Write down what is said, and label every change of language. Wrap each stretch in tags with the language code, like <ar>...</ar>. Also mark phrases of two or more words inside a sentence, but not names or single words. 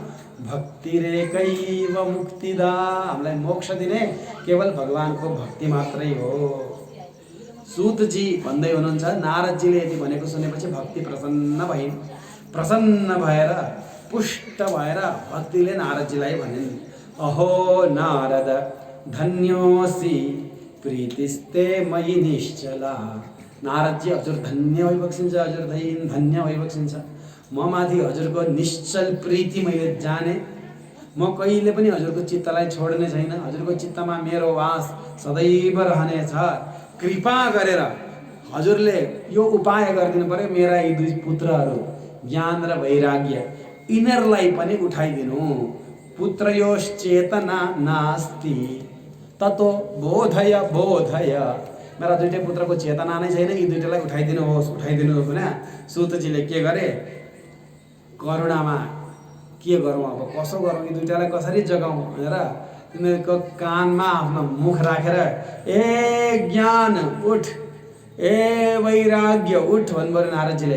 <sa>भक्तिरेकैव मुक्तिदा,</sa> <ne>हामीलाई मोक्ष दिने केवल भगवानको भक्ति मात्रै हो। सुतजी भन्दै हुनुहुन्छ, नारदजीले यति भनेको सुनेपछि भक्ति प्रसन्न भइन्। प्रसन्न भएर पुष्ट भएर भक्तिले नारदजीलाई भनिन्,</ne> <sa>अहो नारद धन्योसी प्रीतिस्ते मयि निश्चला।</sa> <ne>नारदजी हजुर धन्य भइबक्सिन्छ, हजुर धन्य भइबक्सिन्छ। म माथि हजुरको निश्चल प्रीति मैले जाने। म कहिले पनि हजुरको चित्तलाई छोड्ने छैन। हजुरको चित्तमा मेरो वास सदैव रहनेछ। कृपा गरेर हजुरले यो उपाय गरिदिनु पर्यो, मेरा यी दुई पुत्रहरू ज्ञान र वैराग्य यिनीहरूलाई पनि उठाइदिनु।</ne> <sa>पुत्रयोश्चेतना नास्ति ततो बोधय बोधय।</sa> <ne>मेरा दुईटै पुत्रको चेतना नै छैन, यी दुईटैलाई उठाइदिनुहोस्, उठाइदिनुहोस् भने सुतजीले के गरे, करुणामा के गरौँ, अब कसो गरौँ, यी दुईटालाई कसरी जगाउँ भनेर तिनीहरूको कानमा आफ्नो मुख राखेर, ए ज्ञान उठ, ए वैराग्य उठ भन्नुभयो नारदजीले।</ne>